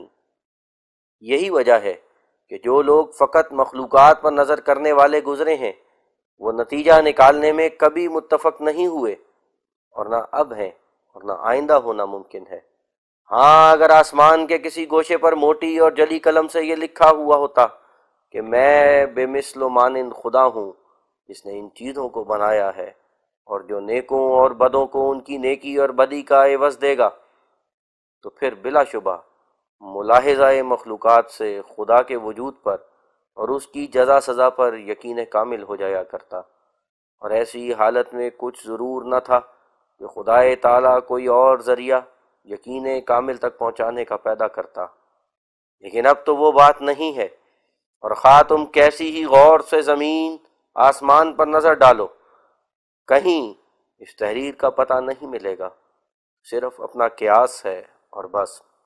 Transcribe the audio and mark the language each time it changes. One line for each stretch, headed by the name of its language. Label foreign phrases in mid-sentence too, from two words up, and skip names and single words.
Urdu: یہی وجہ ہے کہ جو لوگ فقط مخلوقات پر نظر کرنے والے گزرے ہیں وہ نتیجہ نکالنے میں کبھی متفق نہیں ہوئے، اور نہ اب ہیں اور نہ آئندہ ہونا ممکن ہے۔ ہاں اگر آسمان کے کسی گوشے پر موٹی اور جلی قلم سے یہ لکھا ہوا ہوتا کہ میں بے مثل و مانند خدا ہوں جس نے ان چیزوں کو بنایا ہے اور جو نیکوں اور بدوں کو ان کی نیکی اور بدی کا عوض دے گا، تو پھر بلا شبہ ملاحظہ مخلوقات سے خدا کے وجود پر اور اس کی جزا سزا پر یقین کامل ہو جایا کرتا، اور ایسی حالت میں کچھ ضرور نہ تھا کہ خدا تعالیٰ کوئی اور ذریعہ یقین کامل تک پہنچانے کا پیدا کرتا، لیکن اب تو وہ بات نہیں ہے، اور خواہ تم کیسی ہی غور سے زمین آسمان پر نظر ڈالو کہیں اس تحریر کا پتہ نہیں ملے گا، صرف اپنا قیاس ہے اور بس۔